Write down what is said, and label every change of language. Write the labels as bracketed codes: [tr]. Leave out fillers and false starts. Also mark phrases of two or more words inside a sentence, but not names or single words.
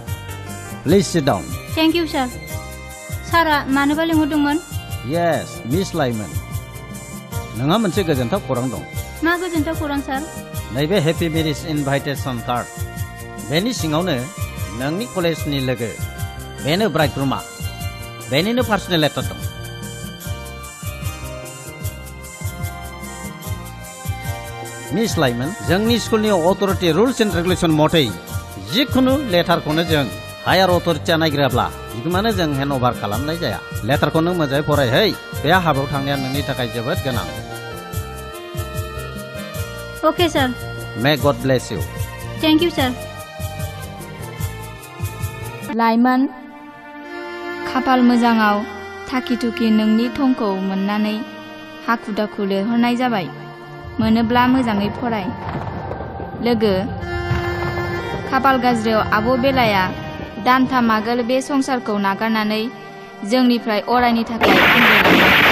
[en] Please sit down. Thank you, sir. [brx] सारा मानोबा लिंहरदोंमोन? [en] Yes, Miss Lyman. [brx] नोंहा मोनसे गोजोनथाव खौरां दं। मा गोजोनथाव खौरां, सार? नैबे [en] happy marriage invitation card. [brx] बेनि सिङावनो नोंनि कलेजनि लोगो बेनो ब्राइडग्रुमा बेनिनो [en] personal letter [brx] दं। मिस लाइमन जोंनि स्कुलनि अथरिटी [en] rules and regulation [brx] मथै जिखुनु लेटारखौनो जों हायार अथरिटीया नायग्राब्ला बिगुमानो जों [en] hand over [brx] खालामनाय जाया। लेटारखौ नों मोजाङै फरायहै बे हाबायाव थांनाया नोंनि थाखाय जोबोद गोनां। [en] okay sir. may God bless you. thank you sir. [brx] लाइमोन खाफाल मोजाङाव थाखि थुखि नोंनि थंखौ मोननानै हाखु दाखु लिरहरनाय जाबाय। मोनोब्ला मोजाङै फराय। लोगो खाफाल गाज्रियाव आब' बेलाया दानथाम आगोल बे संसारखौ नागारनानै जोंनिफ्राय अरायनि थाखाय आंगोलांबाय।